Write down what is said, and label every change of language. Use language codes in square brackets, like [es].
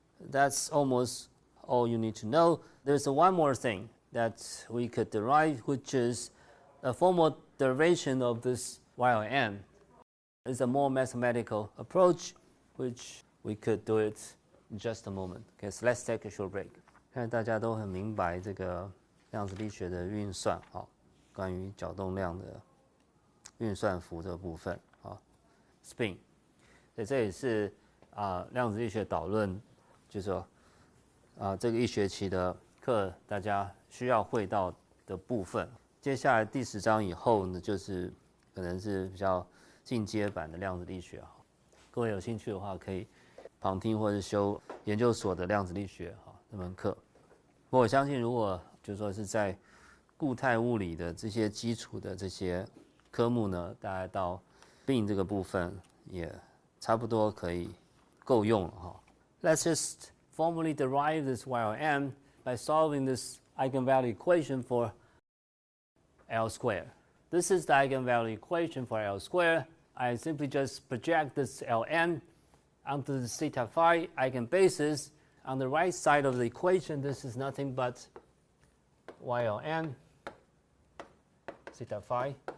[en] That's almost all you need to know. There's one more thing that we could derive, which is a formal derivation of this YLM. It's a more mathematical approach, which we could do it in just a moment. Okay, so let's take a short break. [zh] 看大家都很明白这个量子力学的运算，关于角动量的运算符这个部分，spin。所以这也是量子力学导论，就是说这个一学期的课大家需要会到的部分。接下来第10章以后呢，就是可能是比较进阶版的量子力学。各位有兴趣的话，可以旁听或者修研究所的量子力学这门课。不过我相信，如果就是说是在固态物理的这些基础的这些科目呢，大概到病这个部分也差不多可以够用了 [en] Let's just formally derive this YLM by solving this eigenvalue equation for L squared. This is the eigenvalue equation for L squared. I simply just project this Ln onto the theta phi eigenbasis. On the right side of the equation, this is nothing but YLn theta phi.